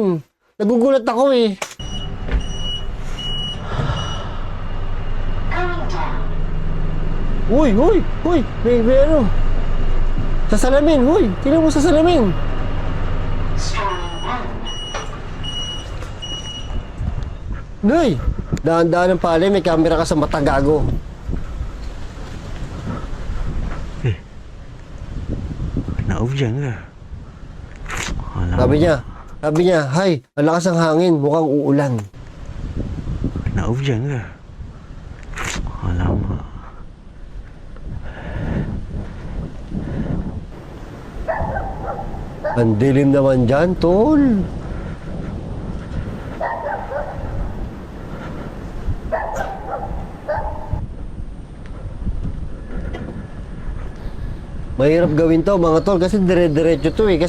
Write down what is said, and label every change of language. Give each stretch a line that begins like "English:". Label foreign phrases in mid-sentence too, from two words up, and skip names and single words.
Filipino: Nagugulat ako eh. Uy! May ano? Sa salamin, huy! Tingnan mo sa salamin. Noy! Dahan-dahan ng pala, may camera ka sa mata, gago.
Malay: Nak hujan ke? Alamak.
Filipino: Sabi niya, hay, ang lakas ng hangin, mukhang uulan.
Malay: Nak hujan ke? Alamak.
Filipino: Ang dilim naman dyan, tol. Mahirap gawin to, mga tol, kasi dire-diretso to eh.